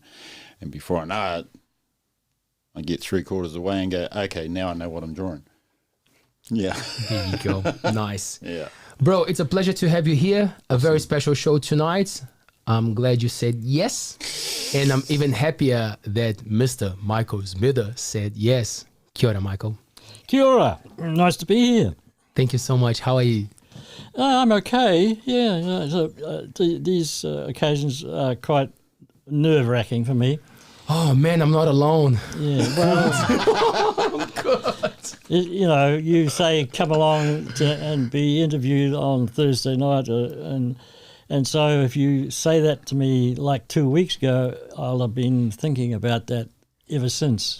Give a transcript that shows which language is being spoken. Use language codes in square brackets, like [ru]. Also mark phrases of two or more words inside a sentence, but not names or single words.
[en] And before I know it, I get 3/4 of the way and go, okay, now I know what I'm drawing. Yeah. There you go. Nice. Yeah. Bro, it's a pleasure to have you here. A very special show tonight. I'm glad you said yes. And I'm even happier that Mr. Michael Smither said yes. [mi] Kia ora, Michael. Kia ora. [en] Nice to be here. Thank you so much. How are you? I'm okay. Yeah. These occasions are quite nerve-wracking for me. Oh, man, I'm not alone. Yeah. Well, Oh, God. You say come along and be interviewed on Thursday night, and so if you say that to me like 2 weeks ago, I'll have been thinking about that ever since.